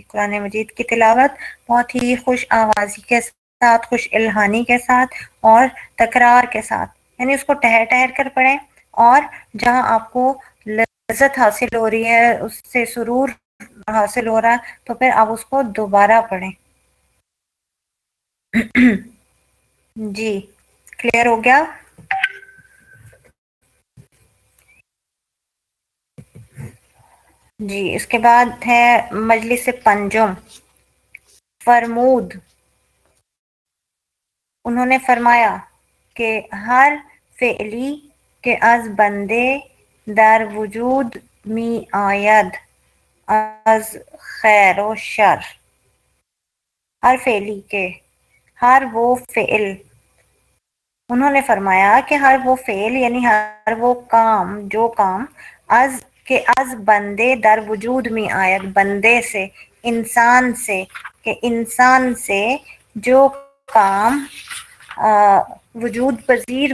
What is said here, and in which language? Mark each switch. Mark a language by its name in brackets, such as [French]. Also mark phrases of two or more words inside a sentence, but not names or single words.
[Urdu] قرآن مجید کی تلاوت بہت ہی خوش آوازی کے ساتھ، خوش الہانی کے ساتھ اور تکرار کے ساتھ، یعنی اس کو ٹہر ٹہر کر پڑھیں، اور جہاں آپ کو لذت حاصل ہو رہی ہے، اس سے سرور حاصل ہو رہا ہے، تو پھر آپ اس کو دوبارہ پڑھیں. جی کلیئر ہو گیا؟ جی اس کے بعد ہے مجلس پنجم، فرمود. انہوں نے فرمایا کہ [Persian] ہر فعلی کے از بندے در وجود می آید از خیر و شر. ہر فعلی کے، [Urdu] ہر وہ فعل، انہوں نے فرمایا کہ ہر وہ فعل یعنی ہر وہ کام، جو کام [Persian] از بندے در وجود [Urdu] میں آیت، بندے سے، انسان سے، کہ انسان سے جو کام وجود پذیر